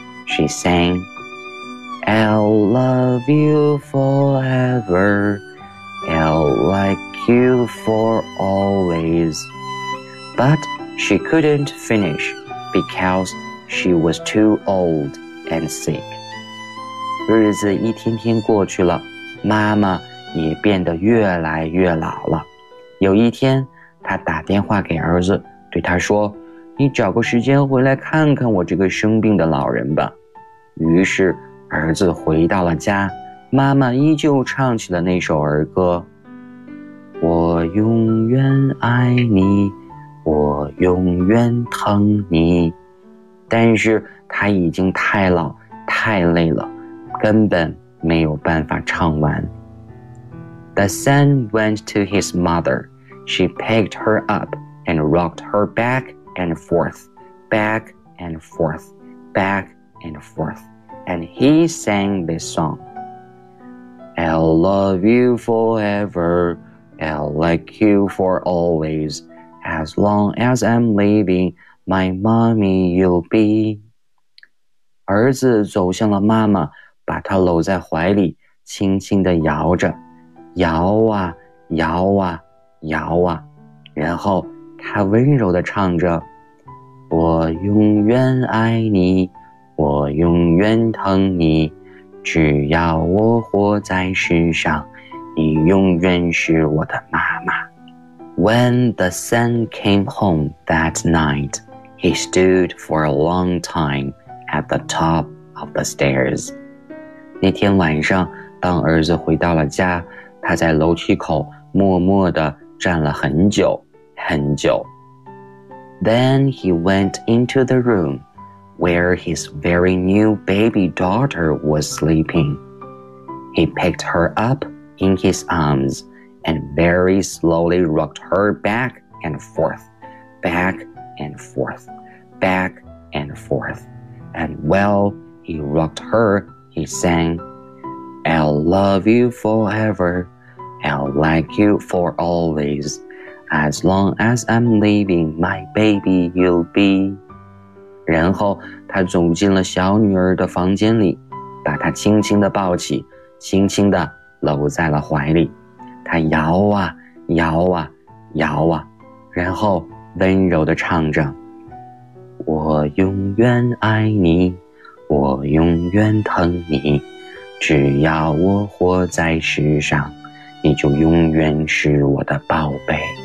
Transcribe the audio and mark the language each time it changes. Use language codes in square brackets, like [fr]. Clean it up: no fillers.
[en] She sang, I'll love you forever, I'll like you for always. But she couldn't finish because she was too old and sick. [zh] 日子一天天过去了，妈妈也变得越来越老了。有一天，他打电话给儿子，对他说，你找个时间回来看看我这个生病的老人吧。于是儿子回到了家，妈妈依旧唱起了那首儿歌，我永远爱你，我永远疼你。但是他已经太老太累了，根本没有办法唱完。 [en] The son went to his mother. She picked her up and rocked her back and forth, back and forth, back and forth. And he sang this song. I'll love you forever. I'll like you for always. As long as I'm leaving, my mommy you'll be. [zh] 儿子走向了妈妈，把她搂在怀里，轻轻地摇着。摇啊摇啊摇啊，然后他温柔地唱着，我永远爱你，我永远疼你，只要我活在世上，你永远是我的妈妈。 [en] When the sun came home that night, he stood for a long time at the top of the stairs. [zh] 那天晚上，当儿子回到了家，他在楼梯口默默地站了很久很久。 [en] Then he went into the room where his very new baby daughter was sleeping. He picked her up in his arms and very slowly rocked her back and forth, back and forth, back and forth. And while he rocked her, he sang, I'll love you foreverI'll like you for always. As long as I'm leaving, my baby you'll be. [zh] 然后他走进了小女儿的房间里，把她轻轻地抱起，轻轻地搂在了怀里。他摇啊摇啊摇啊，然后温柔地唱着，我永远爱你，我永远疼你，只要我活在世上，你就永远是我的宝贝。